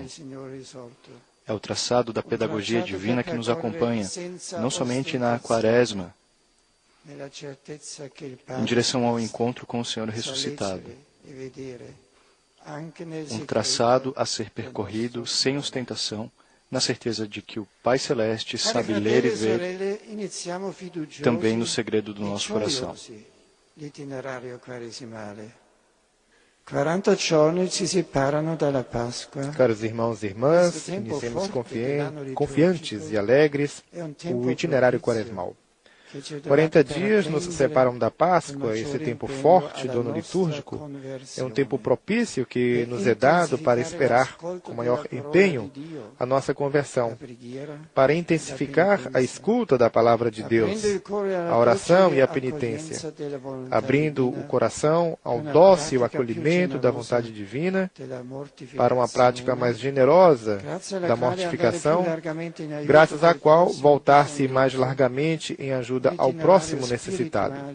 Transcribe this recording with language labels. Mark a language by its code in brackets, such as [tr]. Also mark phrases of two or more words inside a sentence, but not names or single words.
[pt] É o traçado da pedagogia divina que nos acompanha, não somente na Quaresma, em direção ao encontro com o Senhor ressuscitado. Um traçado a ser percorrido sem ostentação, na certeza de que o Pai Celeste sabe ler e ver também no segredo do nosso coração. [it] 40 giorni ci separano dalla Páscoa. [pt] Caros irmãos e irmãs, iniciemos confiantes e alegres o itinerário quaresmal. 40 dias nos separam da Páscoa. Esse tempo forte do ano litúrgico é um tempo propício que nos é dado para esperar com maior empenho a nossa conversão, para intensificar a escuta da palavra de Deus, a oração e a penitência, abrindo o coração ao dócil acolhimento da vontade divina, para uma prática mais generosa da mortificação, graças à qual voltar-se mais largamente em ajuda ao próximo necessitado.